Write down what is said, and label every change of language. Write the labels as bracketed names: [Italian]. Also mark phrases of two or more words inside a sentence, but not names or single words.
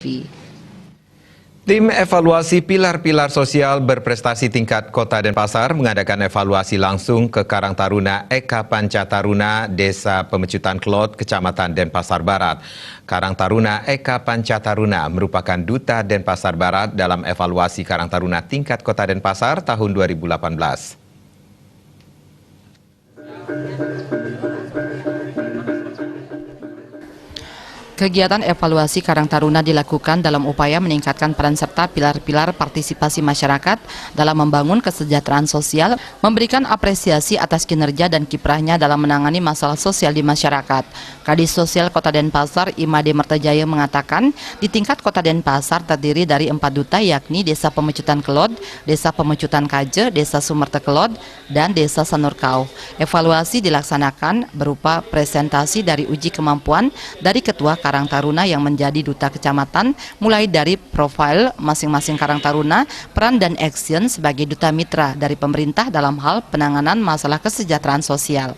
[Indonesian] TV. Tim evaluasi pilar-pilar sosial berprestasi tingkat Kota Denpasar mengadakan evaluasi langsung ke Karang Taruna Eka Pancataruna, Desa Pemecutan Kelot, Kecamatan Denpasar Barat. Karang Taruna Eka Pancataruna merupakan Duta Denpasar Barat dalam evaluasi Karang Taruna tingkat Kota Denpasar tahun 2018. Kegiatan evaluasi Karang Taruna dilakukan dalam upaya meningkatkan peran serta pilar-pilar partisipasi masyarakat dalam membangun kesejahteraan sosial, memberikan apresiasi atas kinerja dan kiprahnya dalam menangani masalah sosial di masyarakat. Kadis Sosial Kota Denpasar, Imade Mertajaya mengatakan, di tingkat Kota Denpasar terdiri dari 4 duta yakni Desa Pemecutan Kelot, Desa Pemecutan Kaje, Desa Sumerte Kelot, dan Desa Sanurkau. Evaluasi dilaksanakan berupa presentasi dari uji kemampuan dari Ketua Karang Taruna yang menjadi duta kecamatan, mulai dari profil masing-masing Karang Taruna, peran dan action sebagai duta mitra dari pemerintah dalam hal penanganan masalah kesejahteraan sosial.